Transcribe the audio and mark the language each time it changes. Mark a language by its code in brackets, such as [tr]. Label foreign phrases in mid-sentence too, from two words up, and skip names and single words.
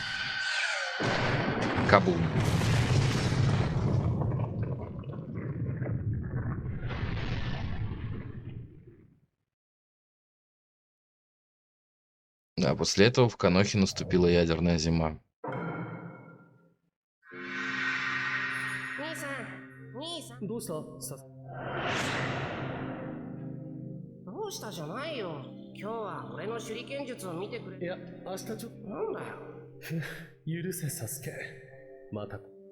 [ru] Кабум. А после этого в Канохе наступила ядерная зима. [ja] 兄さん兄さんどうしたさどうしたじゃないよ。今日は俺の手裏剣術を見てくれ。いや、明日ちょっと。なんだよ。許せ、サスケ。また。